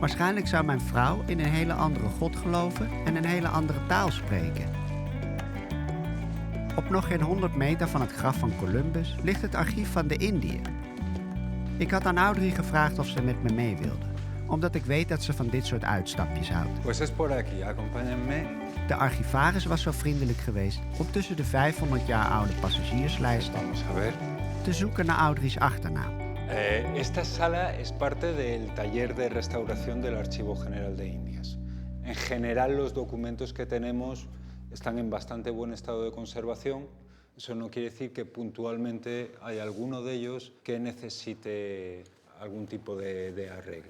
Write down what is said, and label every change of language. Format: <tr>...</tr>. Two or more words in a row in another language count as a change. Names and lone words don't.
<nl>Waarschijnlijk zou mijn vrouw in een hele andere god geloven en een hele andere taal spreken. Op nog geen 100 meter van het graf van Columbus ligt het archief van de Indiër. Ik had aan Audrey gevraagd of ze met me mee wilde, omdat ik weet dat ze van dit soort uitstapjes houdt.</nl> <es>Pues es por aquí, acompáñenme.</es> <nl>De archivaris was zo vriendelijk geweest om tussen de 500 jaar oude passagierslijsten</nl> <es>Vamos a ver.</es> <nl>te zoeken naar Audrey's achternaam.</nl> <es>Esta sala es parte del taller de restauración del Archivo General de Indias. En general los documentos que tenemos están en bastante buen estado de conservación. Eso no quiere decir que puntualmente hay alguno de ellos que necesite algún tipo de arreglo.</es>